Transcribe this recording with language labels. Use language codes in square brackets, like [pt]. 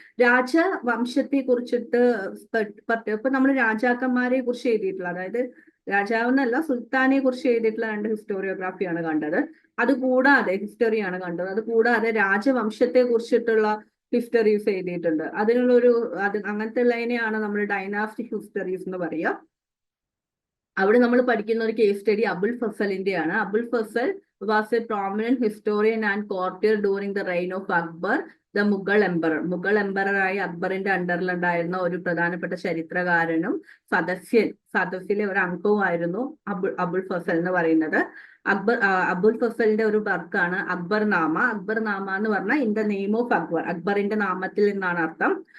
[ml] രാജവംശത്തെ കുറിച്ചിട്ട് ഇപ്പൊ നമ്മൾ രാജാക്കന്മാരെ കുറിച്ച് എഴുതിയിട്ടുള്ള, അതായത് രാജാവെന്നല്ല സുൽത്താനെ കുറിച്ച് എഴുതിയിട്ടുള്ള 2 ഹിസ്റ്റോറിയോഗ്രാഫിയാണ് കണ്ടത്. അതുകൂടാതെ ഹിസ്റ്ററിയാണ് കണ്ടത്. അതുകൂടാതെ രാജവംശത്തെ കുറിച്ചിട്ടുള്ള ഹിസ്റ്ററീസ് എഴുതിയിട്ടുണ്ട്. അങ്ങനത്തെ ഉള്ളതിനെയാണ് നമ്മൾ ഡൈനാസ്റ്റിക് ഹിസ്റ്ററീസ് എന്ന് പറയുക. അവിടെ നമ്മൾ പഠിക്കുന്ന ഒരു case study Abul ഫസലിന്റെയാണ്. [en] Abul Fazal was a prominent historian and courtier during the reign of Akbar, the Mughal emperor. [ml] Mughal എംപററായി അക്ബറിന്റെ അണ്ടറിലുണ്ടായിരുന്ന ഒരു പ്രധാനപ്പെട്ട ചരിത്രകാരനും സദസ്സിലെ ഒരു അംഗവുമായിരുന്നു അബുൽ ഫസൽ എന്ന് പറയുന്നത്. അബുൽ ഫസലിന്റെ ഒരു വർക്കാണ് അക്ബർനാമ. അക്ബർനാമ എന്ന് പറഞ്ഞാൽ [en] in the name of Akbar, [ml] അക്ബറിന്റെ നാമത്തിൽ നിന്നാണ് അർത്ഥം.